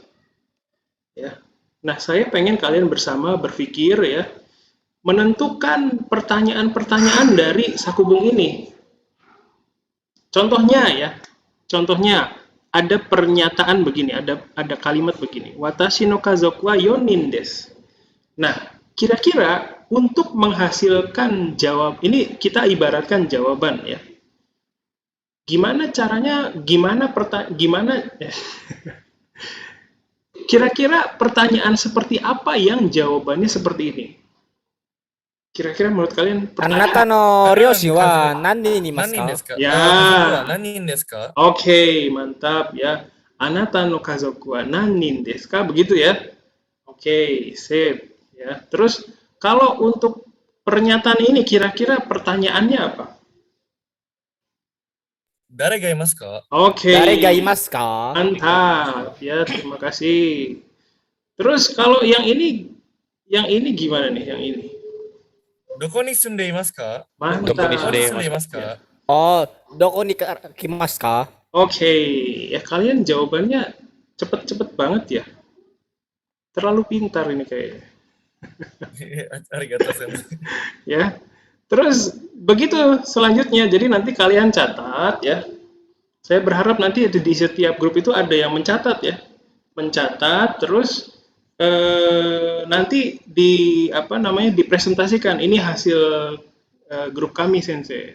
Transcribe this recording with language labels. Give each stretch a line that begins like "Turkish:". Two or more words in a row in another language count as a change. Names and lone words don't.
Indonesian: Ya. Nah, saya pengen kalian bersama berpikir ya, menentukan pertanyaan-pertanyaan dari sakubung ini. Contohnya ada pernyataan begini, ada kalimat begini.
Japanese: 私の家族は4人です.
Indonesian: Nah, kira-kira untuk menghasilkan jawab ini, kita ibaratkan jawaban ya. Gimana caranya? Kira-kira pertanyaan seperti apa yang jawabannya seperti ini? Kira-kira menurut kalian
Japanese: あなた
Indonesian: pertanyaan?
Japanese: の両親は何人いますか何人です ka?
Indonesian: Ya.
Japanese: 家族は何人ですか?
Indonesian: Oke, mantap ya.
Japanese: あなたの家族は何人ですか?
Indonesian: Begitu ya. Oke, sip ya. Terus kalau untuk pernyataan ini kira-kira pertanyaannya apa?
Japanese: 誰がいますか?
Indonesian: Oke.
Japanese: 誰がいますか
Indonesian: Mantap ya, terima kasih. Terus kalau yang ini gimana nih? Yang ini?
Japanese: どこに住んでいますか?
Indonesian: Mantap.
Japanese: どこに住んで住んでいますか? Oh, どこに来ますか
Indonesian: Oke, ya kalian jawabannya cepet-cepet banget ya. Terlalu pintar ini kayaknya.
Japanese: ありがとう先生.
Indonesian: Ya. Terus begitu selanjutnya. Jadi nanti kalian catat ya. Saya berharap nanti di setiap grup itu ada yang mencatat ya. Mencatat terus nanti dipresentasikan ini hasil grup kami Sensei.